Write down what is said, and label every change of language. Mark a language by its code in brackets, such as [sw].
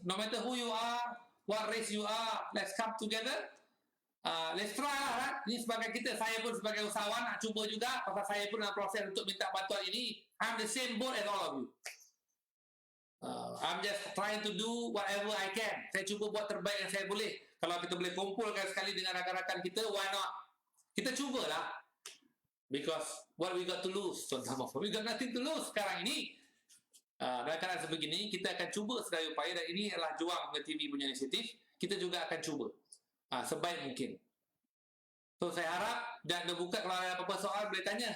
[en] No matter who you are, what race you are, let's come together. Let's try lah. [ms] Ini sebagai kita, saya pun sebagai usahawan nak cuba juga. Pasal saya pun dalam proses untuk minta bantuan ini. [en] I'm the same boat as all of you. I'm just trying to do whatever I can. [ms] Saya cuba buat terbaik yang saya boleh. Kalau kita boleh kumpulkan sekali dengan rakan-rakan kita, [en] why not? [ms] Kita cubalah. [en] Because what we got to lose, tuan-tuan, we got nothing to lose [ms] sekarang ini. Dalam keadaan sebegini, kita akan cuba sedaya upaya, dan ini adalah Juang TV punya inisiatif. Kita juga akan cuba sebaik mungkin. So saya harap, dan buka kalau ada apa-apa soalan boleh tanya.